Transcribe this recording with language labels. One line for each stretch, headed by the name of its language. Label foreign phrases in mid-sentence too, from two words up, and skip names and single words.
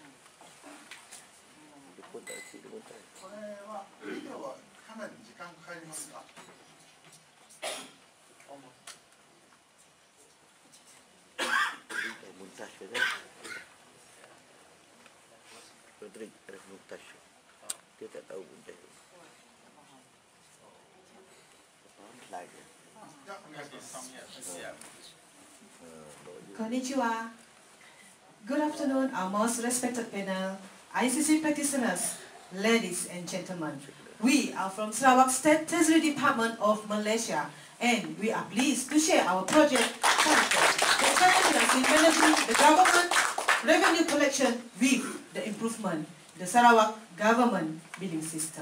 Malay: Dia pun tak asyik dia montage.
Japanese: これはビデオはかなり時間かかりますか？
Malay: Montage ke kan? Rodrik ada montage. Dia tak tahu montage. Faham slide dia?
Japanese: いや、お願いします。 Konnichiwa.
English: Good afternoon, our most respected panel, ICC practitioners, ladies and gentlemen. We are from Sarawak State Treasury Department of Malaysia, and we are pleased to share our project the challenges in managing the government revenue collection with the improvement the Sarawak government billing system.